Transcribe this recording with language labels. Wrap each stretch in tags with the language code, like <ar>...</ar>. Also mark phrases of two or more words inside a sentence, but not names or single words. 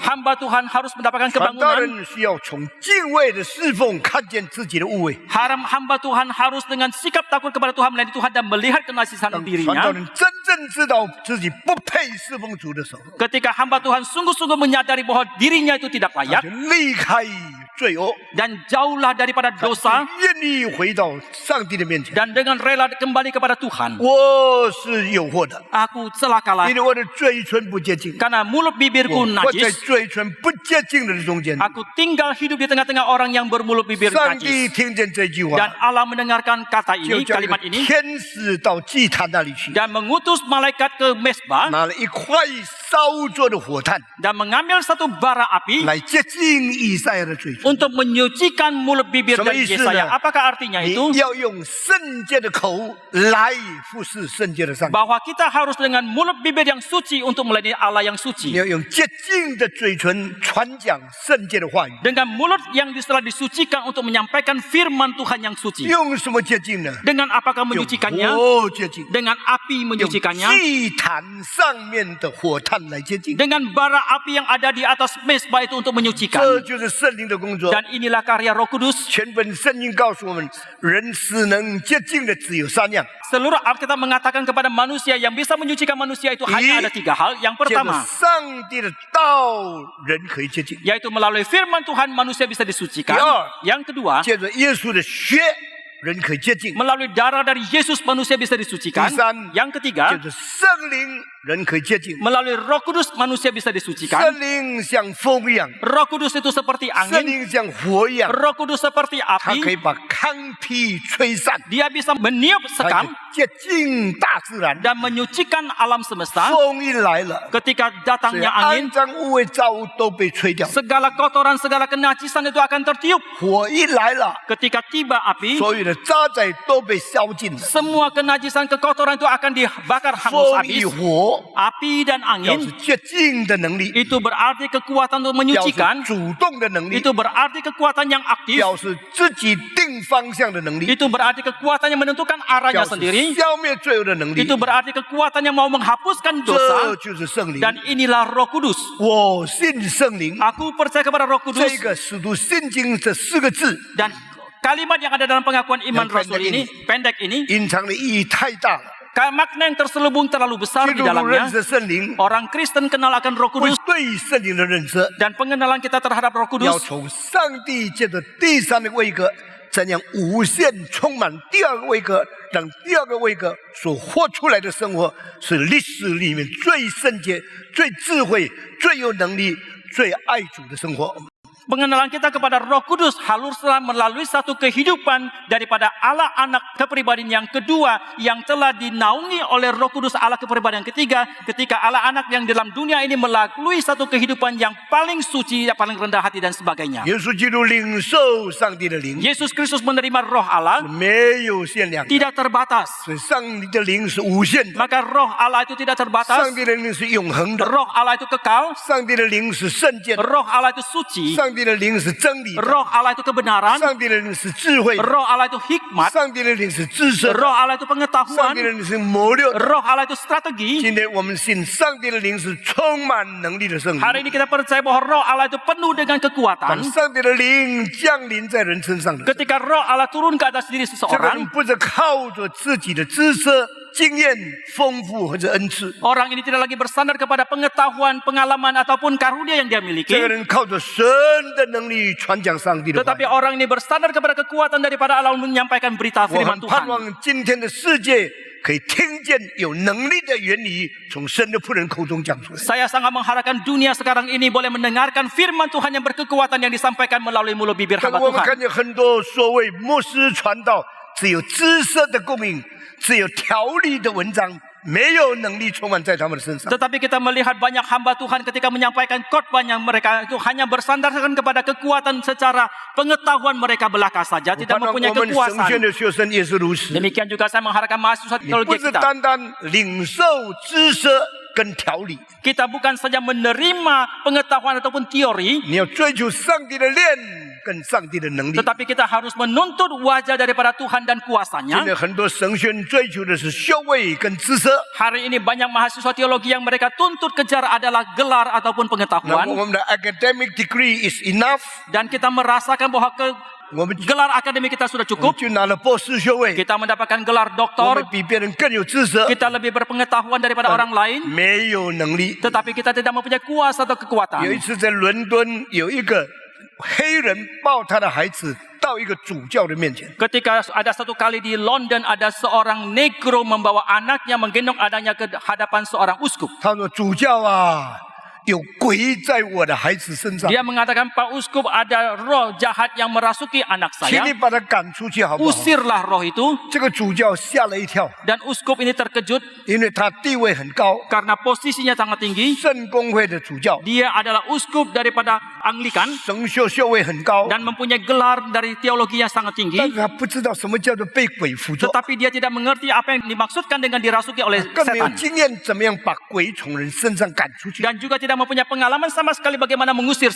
<id>hamba Tuhan harus mendapatkan</id> <zh>传道</zh> <id>kebangunan.</id> <zh>人需要从敬畏的侍奉看见自己的无为。</zh> <id>Hamba Tuhan harus dengan sikap takut kepada Tuhan melayani Tuhan dan melihat kenasisan</id> <zh>当传道</zh> <id>dirinya.</id> <zh>人真正知道自己不配侍奉主的时候，</zh> <id>Ketika hamba Tuhan sungguh-sungguh menyadari bahwa dirinya itu tidak</id> <zh>他</zh> <id>layak</id> <zh>就离开罪恶，</zh> <id>dan jauhlah daripada dosa</id> <zh>愿意回到上帝的面前。</zh> <id>dan dengan rela kembali kepada Tuhan.</id> <zh>我是诱惑的，</zh> <id>Aku celakalah</id> <zh>因为我的嘴唇不洁净，</zh> <id>karena mulut bibirku</id> <zh>我在</zh> <id>najis.</id> <zh>嘴唇不洁净的人中间。</zh> <id>Aku tinggal hidup di tengah-tengah orang yang bermulut bibir</id> <zh>上帝</zh> <id>najis.</id> <zh>听见这句</zh> <id>Dan</id> <zh>话，</zh> <id>Allah mendengarkan kata</id> <zh>就</zh> <id>ini,</id> <zh>叫一个</zh> <id>kalimat ini,</id> <zh>天使到祭坛那里去，</zh> <id>dan mengutus malaikat ke mesbah</id> <zh>拿了一块烧做的火炭</zh> <id>dan mengambil satu bara api</id> <zh>来洁净以赛亚的嘴唇。</zh> <id>untuk menyucikan mulut bibir Sama dari isunya. Yesaya. Apakah artinya</id> <zh>你</zh> <id>itu?</id> <zh>要用圣洁的口来服侍圣洁的上帝，</zh> <id>Bahwa kita harus dengan mulut bibir yang suci untuk melayani Allah yang</id> <zh>你</zh> <id>suci.</id> <zh>要用洁净的嘴唇传讲圣洁的话语。</zh> <id>Dengan mulut yang telah disucikan untuk menyampaikan firman Tuhan yang suci.</id> <zh>用什么洁净呢？</zh> <id>Dengan apakah</id> <zh>用</zh> <id>menyucikannya?</id> <zh>火洁净，</zh> <id>Dengan api</id> <zh>用</zh> <id>menyucikannya.</id> <zh>祭坛上面的火炭来洁净。</zh> <id>Dengan bara api yang ada di atas mesbah itu untuk menyucikan.</id> <zh>这就是圣灵的工作。</zh> <id>Dan inilah karya Roh Kudus.</id> <zh>全本圣经告诉我们，人使能洁净的只有三样：</zh> <id>Seluruh Alkitab mengatakan kepada manusia yang bisa menyucikan manusia itu hanya ada 3 hal. Yang</id> <zh>借着</zh> <id>pertama,</id> <zh>上帝的道，人可以洁净；</zh> <id>yaitu melalui firman Tuhan manusia bisa disucikan. Ya. Yang kedua,</id> <zh>借着耶稣的血，人可以洁净；</zh> <id>melalui darah dari Yesus manusia bisa disucikan. Tisan. Yang ketiga,</id> <zh>借着圣灵，人可以洁净。</zh> <id>melalui Roh Kudus manusia bisa disucikan.</id> <zh>圣灵像风一样，</zh> <id>Roh Kudus itu seperti</id> <zh>圣</zh> <id>angin,</id> <zh>灵像火一样，</zh> <id>Roh Kudus seperti</id> <zh>它可以</zh> <id>api.</id> <zh>把糠皮吹散，</zh> <id>Dia bisa meniup</id> <zh>它可</zh> <id>sekam</id> <zh>以洁净大自然。</zh> <id>dan menyucikan alam semesta.</id> <zh>风一来了，</zh> <id>Ketika</id> <zh>所以</zh> <id>datangnya</id> <zh>肮</zh> <id>angin,</id> <zh>脏污秽造物都被吹掉；</zh> <id>segala kotoran, segala kenajisan itu akan tertiup.</id> <zh>火一来了，</zh> <id>Ketika tiba api,</id> <zh>所有的渣滓都被烧尽了。</zh> <id>semua kenajisan, kekotoran itu akan dibakar hangus</id> <zh>风一</zh> <id>habis.</id> <zh>火，</zh> <id>Api dan</id> <zh>表示</zh> <id>angin</id> <zh>洁净的能力，</zh> <id>itu berarti kekuatan untuk</id> <zh>表</zh> <id>menyucikan.</id> <zh>示主动的能力，</zh> <id>Itu berarti kekuatan yang aktif.</id> <zh>表示自己定方向的能力，</zh> <id>Itu berarti kekuatan yang menentukan arahnya</id> <zh>表示</zh> <id>sendiri.</id> <zh>消灭罪恶的能力。</zh> <id>Itu berarti kekuatan yang mau menghapuskan</id> <zh>这</zh> <id>dosa.</id> <zh>就是圣灵。</zh> <id>Dan inilah Roh Kudus.</id> <zh>我信圣灵，</zh> <id>Aku percaya kepada Roh</id> <zh>这</zh> <id>Kudus.</id> <zh>个使徒信经这4个字，</zh> <id>Dan kalimat yang ada dalam pengakuan iman Yang Rasul pendek ini, pendek ini,</id> <zh>隐藏的意义太大了。</zh> <id>makna yang terselubung terlalu besar</id> <zh>基</zh> <id>di</id> <zh>督徒认</zh> <id>dalamnya.</id> <zh>识圣灵，</zh> <id>Orang Kristen kenal akan Roh</id> <zh>会</zh> <id>Kudus</id> <zh>对圣灵的认识，</zh> <id>dan pengenalan kita terhadap Roh</id> <zh>要</zh> <id>Kudus</id> <zh>从上帝借着第三的位格，怎样无限充满第二个位格，让第二个位格所活出来的生活，是历史里面最圣洁、最智慧、最有能力、最爱主的生活。</zh> <id>Pengenalan kita kepada Roh Kudus haruslah melalui satu kehidupan daripada Allah anak kepribadian yang kedua yang telah dinaungi oleh Roh Kudus Allah kepribadian yang ketiga, ketika Allah anak yang dalam dunia ini melalui satu kehidupan yang paling suci, yang paling rendah hati dan sebagainya.</id> <zh>耶稣基督领受上帝的灵，</zh> <id>Yesus Kristus menerima Roh Allah</id> <zh>没有限量的，</zh> <id>tidak terbatas.</id> <zh>所以上帝的灵是无限的，</zh> <id>Maka Roh Allah itu tidak</id> <zh>上</zh> <id>terbatas.</id> <zh>帝的灵是永恒的，</zh> <id>Roh Allah itu kekal.</id> <zh>上帝的灵是圣洁的，</zh> <id>Roh Allah itu suci.</id> <zh>上帝的灵是真理的，</zh> <id>Roh Allah itu kebenaran.</id> <zh>上帝的灵是智慧的，</zh> <id>Roh Allah itu hikmat.</id> <zh>上帝的灵是知识的，</zh> <id>Roh Allah itu</id> <zh>上</zh> <id>pengetahuan.</id> <zh>帝的灵是谋略的。</zh> <id>Roh Allah itu strategi.</id> <zh>今天我们信上帝的灵是充满能力的圣灵，</zh> <id>Hari ini kita percaya bahwa Roh Allah itu penuh dengan</id> <zh>当</zh> <id>kekuatan.</id> <zh>上帝的灵降临在人身上的时候，</zh> <id>Ketika Roh Allah turun ke atas diri</id> <zh>这个人</zh> <id>seseorang,</id> <zh>不是靠着自己的知识、经验丰富或者恩赐，</zh> <id>orang ini tidak lagi bersandar kepada pengetahuan, pengalaman ataupun karunia yang dia</id> <zh>这个</zh> <id>miliki.</id> <zh>人靠着神的能力传讲上帝的话</zh> <id>Tetapi。orang ini bersandar kepada kekuatan daripada Allah untuk menyampaikan berita</id> <zh>我</zh> <id>firman</id> <zh>很盼</zh> <id>Tuhan.</id> <zh>望今天的世界可以听见有能力的原理从神的仆人口中讲出来。</zh> <id>Saya sangat mengharapkan dunia sekarang ini boleh mendengarkan firman Tuhan yang berkekuatan yang disampaikan melalui mulut bibir</id> <zh>但</zh> <id>hamba</id> <zh>我们</zh> <id>Tuhan.</id> <zh>看见很多所谓牧师传道，只有知识的供应，只有条理的文章，没有能力充满在他们的身上。</zh> <id>Tetapi kita melihat banyak hamba Tuhan ketika menyampaikan khotbahnya mereka itu hanya bersandarkan kepada kekuatan secara pengetahuan mereka belaka saja,</id> <zh>我</zh> <id>tidak</id> <zh>盼望</zh> <id>mempunyai</id> <zh>我们神学</zh> <id>kekuasaan.</id> <zh>的学生也是如此。</zh> <id>Demikian juga saya mengharapkan mahasiswa</id> <zh>你不</zh> <id>teologi</id> <zh>是</zh> <id>kita.</id> <zh>单单领受知识跟条理，</zh> <id>Kita bukan saja menerima pengetahuan ataupun teori,</id> <zh>你要追求上帝的炼跟上帝的能力。</zh> <id>Tetapi kita harus menuntut wajah daripada Tuhan dan</id> <zh>现</zh> <id>kuasanya.</id> <zh>在很多神学院追求的是学位跟知识，</zh> <id>Hari ini banyak mahasiswa teologi yang mereka tuntut kejar adalah gelar ataupun</id> <zh>那么</zh> <id>pengetahuan.</id> <en>我们的 academic degree is enough，</en> <id>Dan kita merasakan bahwa</id> <zh>我们</zh> <id>gelar akademik kita sudah</id> <zh>我</zh> <id>cukup.</id> <zh>们就拿了博士学位，</zh> <id>Kita mendapatkan gelar</id> <zh>我</zh> <id>doktor.</id> <zh>们比别人更有知识，</zh> <id>Kita lebih berpengetahuan daripada orang lain.</id> <zh>没有能力。</zh> <id>Tetapi kita tidak mempunyai kuasa atau</id> <zh>有一</zh> <id>kekuatan.</id> <zh>次在伦敦，有一个黑人抱他的孩子到一个主教的面前，</zh> <id>Ketika ada satu kali di London, ada seorang negro membawa anaknya menggendong adanya ke hadapan seorang uskup.</id> <zh>他说：“主教啊，有鬼在我的孩子身上，</zh> <id>Dia mengatakan, Pak Uskup, ada roh jahat yang merasuki anak</id> <zh>请</zh> <id>saya.</id> <zh>你把他赶出去好不好？”</zh> <id>Usirlah roh itu.</id> <zh>这个主教吓了一跳，</zh> <id>Dan uskup ini terkejut</id> <zh>因为他地位很高，</zh> <id>karena posisinya sangat tinggi.</id> <zh>圣公会的主教，</zh> <id>Dia adalah uskup daripada Anglikan</id> <zh>神学位很高，</zh> <id>dan mempunyai gelar dari teologi yang sangat</id> <zh>但</zh> <id>tinggi.</id> <zh>是他不知道什么叫做被鬼附着，</zh> <id>Tetapi dia tidak mengerti apa yang dimaksudkan dengan dirasuki oleh</id> <zh>更没有</zh> <id>setan.</id> <zh>经验怎么样把鬼从人身上赶出去。</zh> <id>Dan juga tidak mempunyai pengalaman sama sekali bagaimana mengusir</id>